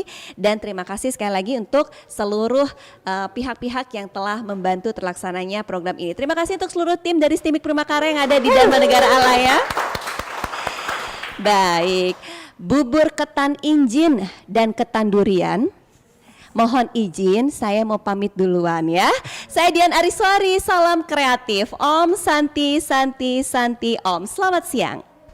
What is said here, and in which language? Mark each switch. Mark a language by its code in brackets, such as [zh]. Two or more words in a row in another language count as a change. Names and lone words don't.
[id] Dan terima kasih sekali lagi untuk seluruh pihak-pihak yang telah membantu terlaksananya program ini. Terima kasih untuk seluruh tim dari Stimik Primakara yang ada di Dharma Negara Alaya. Baik, bubur ketan injin dan ketan durian. Mohon izin, saya mau pamit duluan ya. Saya Dian Ariswari, salam kreatif. [sa] Om Santi Santi Santi Om. [id] Selamat siang.